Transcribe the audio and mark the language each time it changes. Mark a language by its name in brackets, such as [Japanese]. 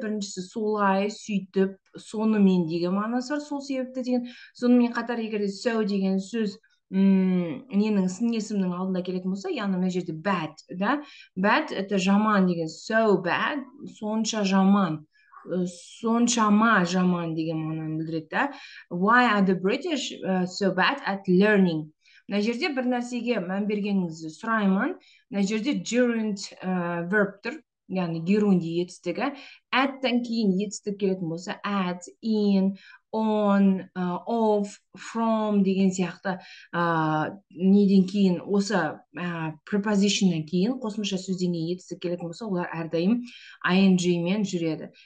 [Kazakh] Біріншісі солай, сөйтіп, сонымен деген мағынасы бар, сол себепті деген. Сонымен қатар егер so деген сөз ненің сын есімнің алдында келетін болса, яғни мына жерде bad, да? Bad это жаман деген, so bad, сонша жаман, соншама жаман деген мағынаны білдіреді, да? [English] Why are the British so bad at learning? [Kazakh] Мына жерде бір нәрсеге мән бергеніңізді сұраймын. Мына жерде gerund verb тұр, яғни герунди етістігі. At-тан кейін етістік келетін болса, at, in, on, of, from деген сияқты неден кейін, осы prepositionнан кейін, қосымша сөзден кейін етістік келетін болса, олар әрдайым ing мен жүреді.